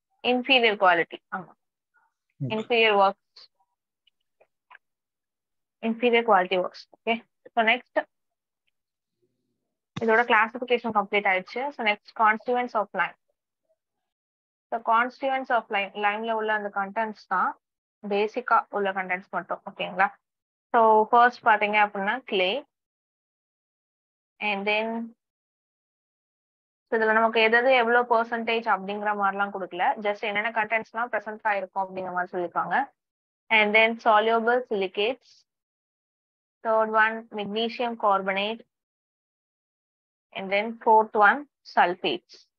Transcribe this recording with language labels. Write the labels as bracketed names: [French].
[English] Inferior quality. Okay. Inferior works. Inferior quality works. Okay. So next, [Tamil] இதோட [English] classification complete [Tamil] ஆயிடுச்சு. [English] So next, constituents of lime. So constituents of lime. [Tamil] Limeல உள்ள அந்த contents தான் பேசிக்கா உள்ள contents மட்டும். ஓகேங்களா? [English] So first [Tamil] பாத்தீங்க அப்படின்னா [English] clay. And then [Tamil] இதுல நமக்கு எதாவது எவ்வளவு பெர்சன்டேஜ் அப்படிங்கிற மாதிரிலாம் கொடுக்கல. ஜஸ்ட் என்னென்ன கண்டென்ட்ஸ்லாம் ப்ரெசென்ட் ஆயிருக்கும் அப்படிங்கிற மாதிரி சொல்லியிருக்காங்க. [English] And then soluble silicates. Third one, magnesium carbonate. And then fourth one, sulfates.